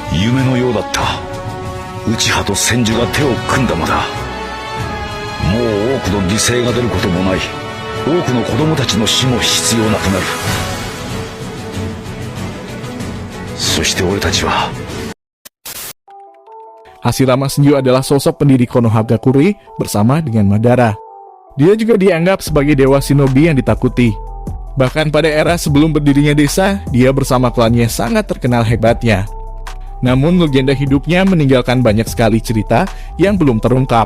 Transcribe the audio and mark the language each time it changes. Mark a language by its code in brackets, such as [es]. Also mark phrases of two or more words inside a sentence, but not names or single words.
[ja] 夢のようだった。内派と千住が手を組んだのだ。もう多くの犠牲が出ることもない。多くの子供たちの死も必要なくなる。そして俺たちは [id] Hashirama Senju adalah sosok pendiri Konohagakure bersama dengan Madara. Dia juga dianggap sebagai dewa shinobi yang ditakuti. Bahkan pada era sebelum berdirinya desa, dia bersama klannya sangat terkenal hebatnya. Namun legenda hidupnya meninggalkan banyak sekali cerita yang belum terungkap.